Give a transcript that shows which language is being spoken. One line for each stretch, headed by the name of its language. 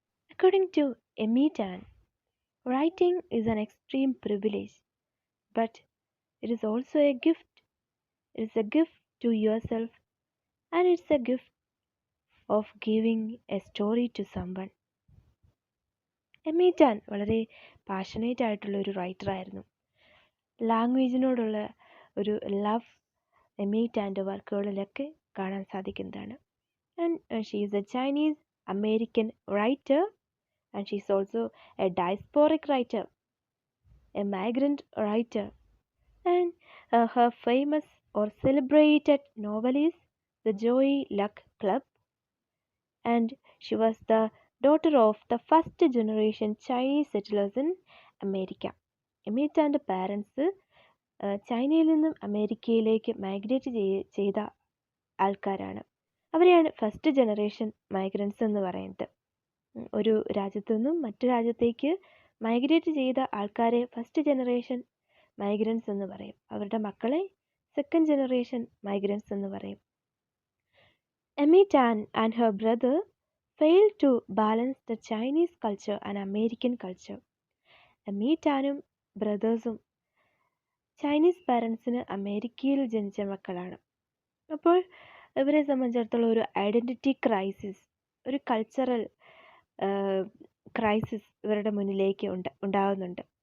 English: According to Emmy Tan, writing is an extreme privilege, but it is also a gift. It is a gift to yourself and it's a gift of giving a story to someone.
Malayalam: Emmy tan വളരെ passionate ആയിട്ടുള്ള ഒരു റൈറ്ററായിരുന്നു. ലാംഗ്വേജിനോടുള്ള ഒരു love എമ്മി ടാൻ്റെ വർക്കുകളിലൊക്കെ കാണാൻ സാധിക്കുന്നതാണ്.
English: And she is a Chinese American writer and she is also a diasporic writer, a migrant writer. And her famous or celebrated novel is The Joy Luck Club, and she was the daughter of the first generation Chinese settlers in America.
Malayalam: Emmy ടാൻ്റെ parents ചൈനയിൽ നിന്നും അമേരിക്കയിലേക്ക് migrate ചെയ്ത ആൾക്കാരാണ്. അവരെയാണ് first generation migrants എന്ന് പറയുന്നത്. ഒരു രാജ്യത്തു നിന്നും മറ്റു രാജ്യത്തേക്ക് മൈഗ്രേറ്റ് ചെയ്ത ആൾക്കാരെ ഫസ്റ്റ് ജനറേഷൻ മൈഗ്രൻസ് എന്ന് പറയും. അവരുടെ മക്കളെ സെക്കൻഡ് ജനറേഷൻ മൈഗ്രൻസ് എന്ന് പറയും.
English: Amy Tan and her brother failed to balance the Chinese culture and American culture.
Malayalam: Emmy ടാനും ബ്രദേഴ്സും Chinese പാരൻസിന് അമേരിക്കയിൽ ജനിച്ച മക്കളാണ്. അപ്പോൾ ഇവരെ സംബന്ധിച്ചിടത്തോളം ഒരു ഐഡൻറ്റിറ്റി ക്രൈസിസ്, ഒരു കൾച്ചറൽ ക്രൈസിസ് ഇവരുടെ മുന്നിലേക്ക് ഉണ്ടാകുന്നുണ്ട്.